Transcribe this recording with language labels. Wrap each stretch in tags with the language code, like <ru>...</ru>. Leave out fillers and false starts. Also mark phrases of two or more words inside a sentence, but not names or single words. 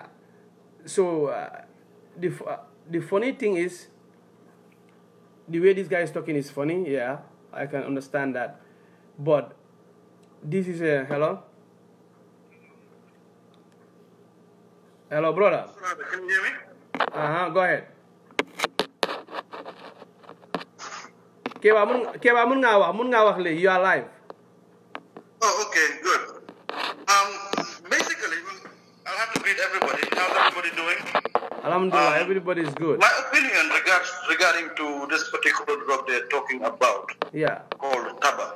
<en>So the funny thing is, the way this guy is talking is funny. Yeah, I can understand that. But this is a hello. Hello, brother. Can you hear me? Go ahead.</en> <wo>Keba mun nga wax le,</wo> <en>you are live. Oh, okay, good. Basically, I'll have to greet everybody. How's everybody doing? Alhamdulillah, everybody is good. My opinion regarding to this particular drug they're talking about, Yeah. called Taba,</en>